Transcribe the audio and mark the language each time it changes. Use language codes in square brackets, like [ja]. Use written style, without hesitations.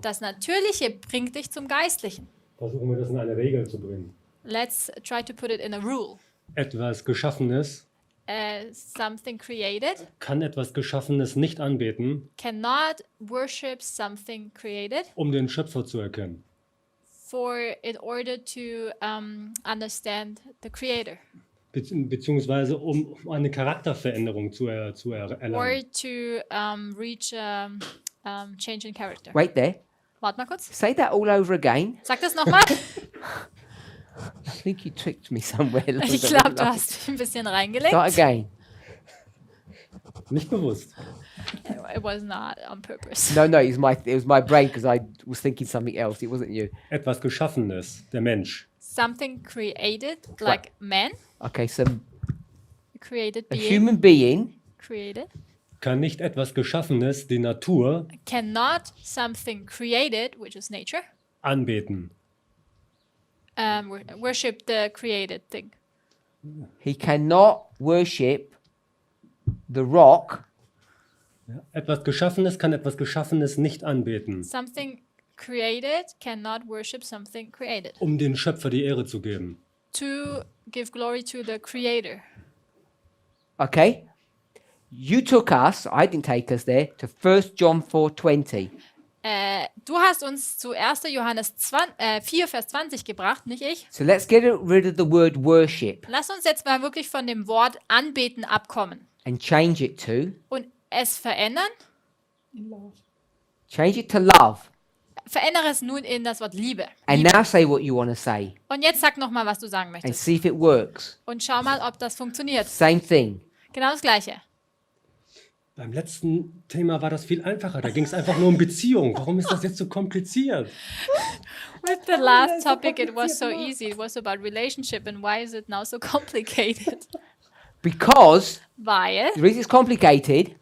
[de] Das Natürliche bringt dich zum Geistlichen. Versuchen wir das in eine Regel zu bringen. [en] Let's try to put it in a rule. [de] Etwas Geschaffenes [en] Something created [de] kann etwas Geschaffenes nicht anbeten, [en] cannot worship something created [de] um den Schöpfer zu erkennen. [en] in order to understand the creator [de] Beziehungsweise um eine Charakterveränderung zu [en] or [de] erlangen. [en] to reach change in character. Wait there. [de] Warte mal kurz. [en] Say that all over again. [de] Sag das nochmal. [en] I think you tricked me somewhere. [de] Ich glaube, du hast ein bisschen reingelegt. [en] Start again. [de] Nicht bewusst. [en] It was not on purpose. No, it was my brain because I was thinking something else. It wasn't you. [de] Etwas Geschaffenes, der Mensch, [en] Something created, like man, Okay, so created a being, human being created, [de] kann nicht etwas Geschaffenes, die Natur, [en] cannot something created, which is nature, [de] anbeten. [en] worship the created thing. he cannot worship the rock [de] Ja, etwas Geschaffenes kann etwas Geschaffenes nicht anbeten, [en] Something created cannot worship something created. [de] um den Schöpfer die Ehre zu geben. [en] To give glory to the creator. Okay? You took us, I didn't take us there, to 1 John 4:20. [de] Du hast uns zu 1. Johannes 4, Vers 20 gebracht, nicht ich. [en] So let's get rid of the word worship [de] Lass uns jetzt mal wirklich von dem Wort anbeten abkommen [en] and change it to [de] es verändern. [en] change it to love. [de] Verändere es nun in das Wort Liebe. [en] And now say what you want to say [de] Und jetzt sag nochmal, was du sagen [en] and [de] möchtest. [en] see if it works. [de] Und schau mal, ob das funktioniert. [en] Same thing. [de] Genau das Gleiche. Beim letzten Thema war das viel einfacher. Da ging es einfach nur um Beziehung. Warum ist das jetzt so kompliziert? [en] With the last topic, it was so easy. It was about relationship. And why is it now so complicated? Because [de] Weil [en] the reason it's complicated